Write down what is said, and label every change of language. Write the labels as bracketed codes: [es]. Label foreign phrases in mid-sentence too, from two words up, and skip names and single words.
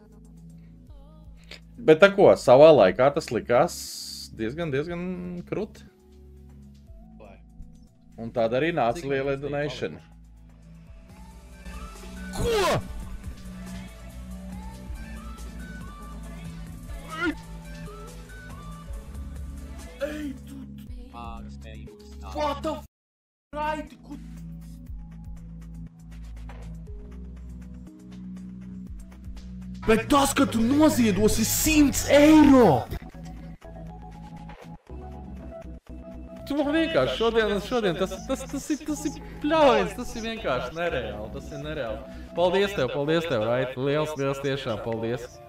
[lv] Bet tā ko, savā laikā tas likās diezgan kruti. Un tāda arī nāca liela donation. Ko? Ej, tu... [en] What the f***? Right, good... [lv] Bet tas, ka tu noziedosi 100 eiro! Tu man vienkārši šodien tas ir pļaujiens, tas ir vienkārši nereāli, Paldies tev, Raiti, liels tiešām paldies.